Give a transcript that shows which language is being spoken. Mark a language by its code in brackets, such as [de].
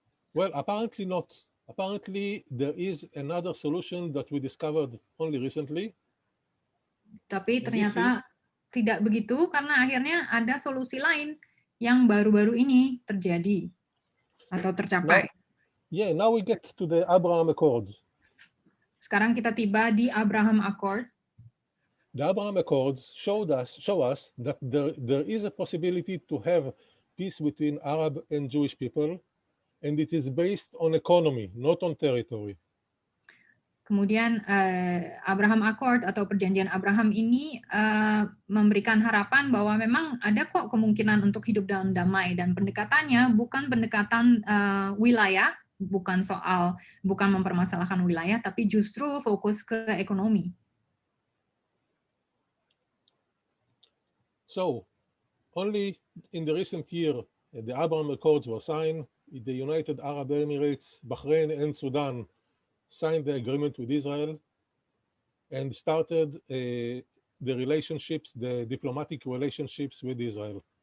[en] Well, apparently not. Apparently there is another solution that we discovered only recently. [id] Tapi ternyata tidak begitu, karena akhirnya ada solusi lain yang baru-baru ini terjadi atau tercapai. [en] Now we get to the Abraham Accords. [id] Sekarang kita tiba di Abraham Accord. [en] The Abraham Accords show us that there is a possibility to have peace between Arab and Jewish people, and it is based on economy, not on territory. [id] Kemudian Abraham Accord atau perjanjian Abraham ini memberikan harapan bahwa memang ada kok kemungkinan untuk hidup dalam damai, dan pendekatannya bukan pendekatan wilayah, bukan mempermasalahkan wilayah, tapi justru fokus ke ekonomi. [en] So, only in the recent year, the Abraham Accords were signed. The United Arab Emirates, Bahrain, and Sudan signed the agreement with Israel and started the relationships, the diplomatic relationships with Israel.